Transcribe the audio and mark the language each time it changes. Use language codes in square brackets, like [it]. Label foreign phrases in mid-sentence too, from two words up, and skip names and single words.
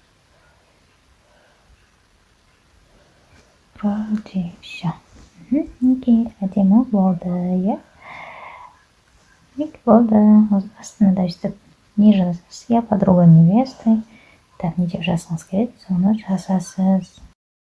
[ru] Вроде все. [kk] Мінекей, әдемі болды, иә. Болды. Астына да өстіп не жазасыз? [ru] Я подруга невесты. Так, [kk] не деп жазсаңыз келеді, соны жазасыз.